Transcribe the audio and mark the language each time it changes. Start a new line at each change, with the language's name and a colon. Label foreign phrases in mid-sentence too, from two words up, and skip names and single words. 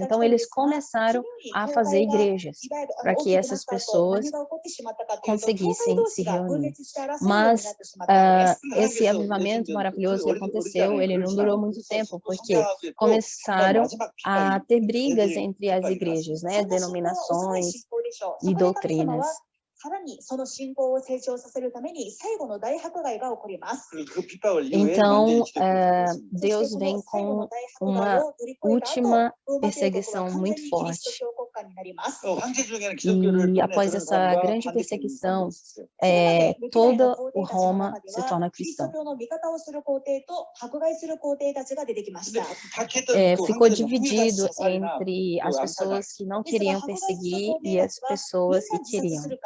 Portuguese: Então eles começaram a fazer igrejas para que essas pessoas conseguissem se reunir. Mas esse avivamento maravilhoso que aconteceu, ele não durou muito tempo, porque começaram a ter brigas entre as igrejas, né, denominações e doutrinas.
Japanese: さらにその信仰を成長させるために最後の大迫害が起こります。
Korean: 그 핍박을 이후에
Portuguese: Então,
Korean: 완전히 지켜주고
Portuguese: Deus vem com uma última perseguição muito forte.
Korean: 황제 중에는 기독교를
Portuguese: E após essa grande perseguição, toda o Roma se torna cristão. Ficou dividido entre as pessoas que não queriam perseguir e as pessoas que queriam.